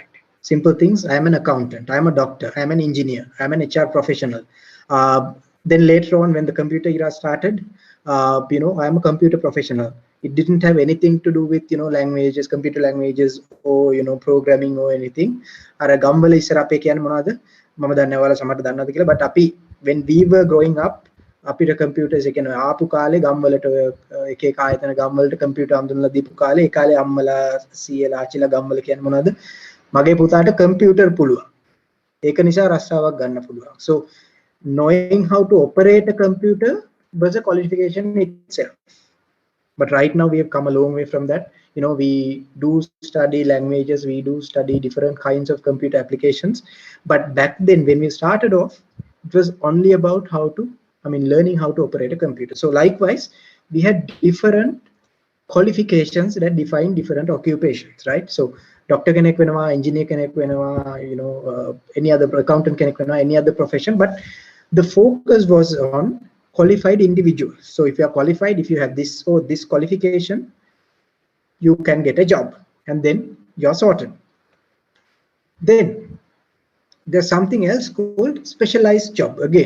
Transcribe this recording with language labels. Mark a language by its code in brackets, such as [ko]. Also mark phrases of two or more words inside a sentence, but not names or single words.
[en] Simple things: I am an accountant, I am a doctor, I am an engineer, I am an HR professional. Then later on, when the computer era started, I am a computer professional. It didn't have anything to do with, languages, computer languages, or programming or anything. [si] Ara ගම්වල ඉස්සර අපේ කියන්නේ මොනවද? මම දන්නේ ඔයාලා සමහරට දන්නවද කියලා. [en] But අපි, when we were growing up, [si] අපිට computers එක කියන ආපු කාලේ ගම්වලට එක එක ආයතන ගම්වලට computer අඳුනලා දීපු කාලේ, ඒ කාලේ අම්මලා සීයලා ආච්චිලා ගම්වල කියන්නේ මොනවද? මගේ පුතාට computer පුළුවන්. ඒක නිසා රස්සාවක් ගන්න පුළුවන්. [en] So knowing how to operate a computer was a qualification itself. But right now we have come a long way from that. We do study languages, we do study different kinds of computer applications. But back then, when we started off, it was only about learning how to operate a computer. So likewise, we had different qualifications that define different occupations, right? [si] So doctor kenek wenawa, engineer kenek wenawa, [en] any other accountant [si] කෙනෙක් වෙනවා, [en] any other profession. But the focus was on qualified individuals. So if you are qualified, if you have this or this qualification, you can get a job, and then you're sorted. Then there's something else called specialized job again.